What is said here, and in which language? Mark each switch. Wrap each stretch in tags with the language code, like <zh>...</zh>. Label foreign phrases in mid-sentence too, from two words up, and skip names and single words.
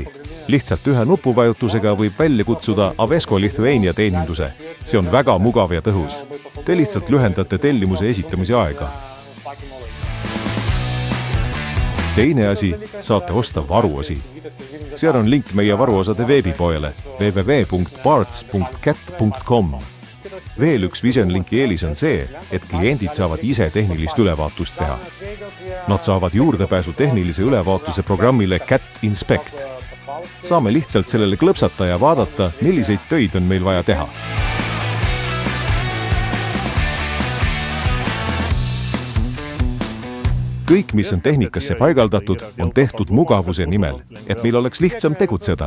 <et>Lihtsalt ühe nupuvajutusega võib välja kutsuda Avesco Lithuania teeninduse. See on väga mugav ja tõhus. Te lihtsalt lühendate tellimuse esitamise aega. Teine asi, saate osta varuosi. Seal on link meie varuosade veebipoele www.parts.cat.com. Veel üks VisionLinki eelis on see, et kliendid saavad ise tehnilist ülevaatust teha. Nad saavad juurdepääsu tehnilise ülevaatuse programmile Cat Inspect. Saame lihtsalt sellele klõpsata ja vaadata, milliseid töid on meil vaja teha. Kõik, mis on tehnikasse paigaldatud, on tehtud mugavuse nimel, et meil oleks lihtsam tegutseda.</et>